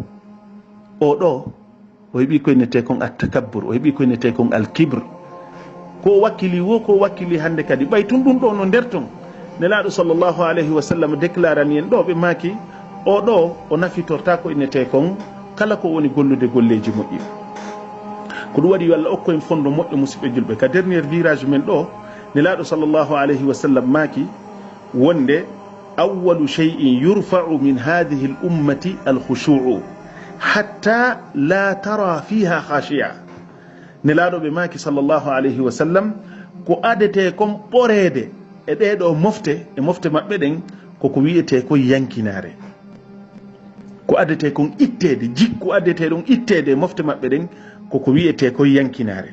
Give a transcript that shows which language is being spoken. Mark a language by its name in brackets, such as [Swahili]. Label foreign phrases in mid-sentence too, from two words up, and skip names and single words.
[Fula] o ɗo o heeɓi ko innete kon attakabbur, o heeɓi ko innete kon alkibre, ko wakkili wo ko wakkili hande kadi ɓaytun ɗum ɗo no nder ton nelaɗo [Arabic] صلى الله عليه وسلم [Fula] déclarani en ɗo ɓe maki o ɗo o nafitorta ko innete kon kala ko woni gollude golleji moƴƴi. ko ɗum waɗi yo Allah okko en fondo moƴƴo musidɓe julɓe. ka [French] dernier virage [Fula] men ɗo nelaɗo [Arabic] صلى الله عليه وسلم [Fula] maki wonde [Arabic] أول شيء يرفع من هذه الأمة الخشوع حتى لا ترى فيها خاشعا. [Fula] nelaɗo ɓe maki [Arabic] صلى الله عليه وسلم [Fula] ko adete kon ɓorede e ɗeɗo mofte e mofte maɓɓe ɗen koko wiyete ko yankinare, ko adete kon ittede jikku adete ɗon ittede mofte maɓɓe ɗen koko wiyete ko yankinare.